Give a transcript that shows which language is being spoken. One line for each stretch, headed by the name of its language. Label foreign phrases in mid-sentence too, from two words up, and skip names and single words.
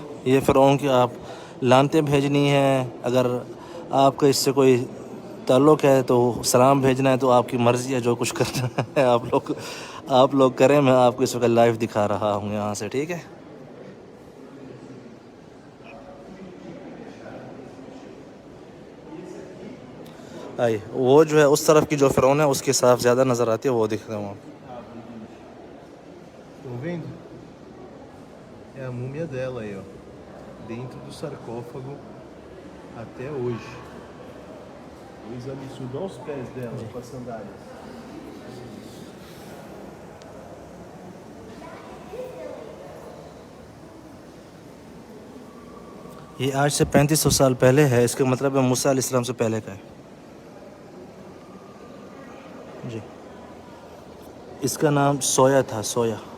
Urdu: یہ فرعون کی آپ لانتیں بھیجنی ہیں, اگر آپ کا اس سے کوئی تعلق ہے تو سلام بھیجنا ہے, تو آپ کی مرضی ہے, جو کچھ کرنا ہے آپ لوگ کریں. میں آپ کو اس وقت لائیو دکھا رہا ہوں یہاں سے, ٹھیک ہے. آئیے, وہ جو ہے اس طرف کی جو فرعون ہے اس کی صاف زیادہ نظر آتی ہے, وہ دکھ رہا ہوں.
Portuguese: Estão vendo? É a múmia dela aí, ó. dentro do sarcófago até hoje. O exame subiu aos pés dela com as sandálias.
Urdu: یہ آج سے 3500 سال پہلے ہے، اس کا مطلب ہے موسیٰ علیہ السلام سے پہلے کا ہے. جی اس کا نام سویا تھا، سویا.